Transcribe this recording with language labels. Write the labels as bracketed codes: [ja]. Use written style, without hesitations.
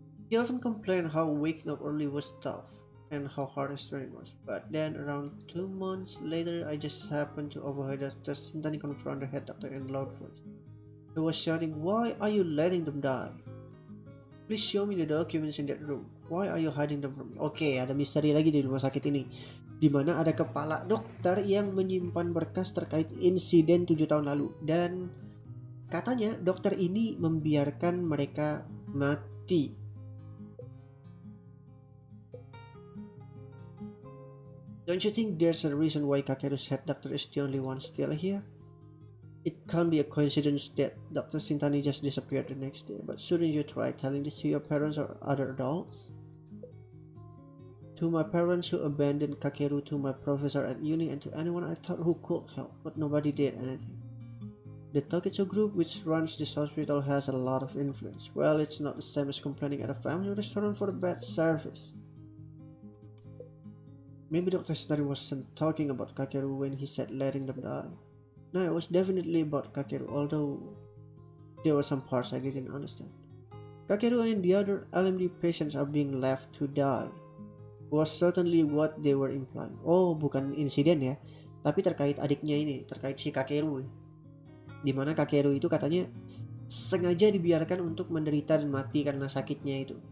[en] He often complained how waking up early was tough and how hard his training was. But then, around 2 months later, I just happened to overhear Dr. Sintani confront the head doctor in a loud voice. He was shouting, "Why are you letting them die? Please show me the documents in that room. Why are you hiding them from me?" [id] Oke, ada misteri lagi di rumah sakit ini, di mana ada kepala dokter yang menyimpan berkas terkait insiden 7 tahun lalu. Dan katanya dokter ini membiarkan mereka mati. [en] Don't you think there's a reason why Kakeru's head doctor is the only one still here? It can't be a coincidence that Dr. Sintani just disappeared the next day, but shouldn't you try telling this to your parents or other adults? To my parents who abandoned Kakeru, to my professor at uni, and to anyone I thought who could help, but nobody did anything. The Toketsu group, which runs this hospital, has a lot of influence. Well, it's not the same as complaining at a family restaurant for the bad service. Maybe Dr. Sintani wasn't talking about Kakeru when he said letting them die. No, it was definitely about Kakeru, although there were some parts I didn't understand. Kakeru and the other LMD patients are being left to die was certainly what they were implying. [id] Oh, bukan insiden ya, tapi terkait adiknya ini, terkait si Kakeru. Dimana Kakeru itu katanya sengaja dibiarkan untuk menderita dan mati karena sakitnya itu.